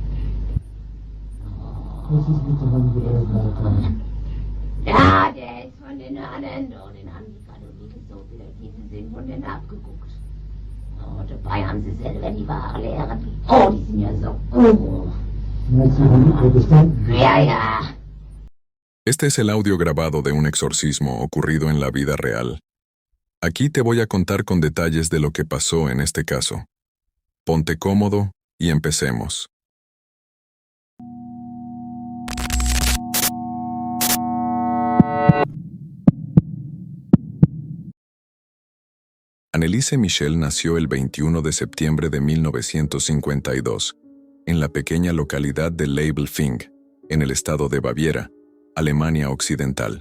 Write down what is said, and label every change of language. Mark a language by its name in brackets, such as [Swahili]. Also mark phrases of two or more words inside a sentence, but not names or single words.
[German] Das ist bitte von Gräben, Alter. Ja, der ist von den anderen. Und den haben die Katholiken so viele, die sind von denen abgeguckt. Oh, dabei haben sie selber die wahre Lehre. Oh, die sind ja so. Meinst du, die Protestanten? Ja, ja. [Spanish] Este es el audio grabado de un exorcismo ocurrido en la vida real. Aquí te voy a contar con detalles de lo que pasó en este caso. Ponte cómodo y empecemos. Anneliese Michel nació el 21 de septiembre de 1952, en la pequeña localidad de Leibelfing, en el estado de Baviera, Alemania Occidental.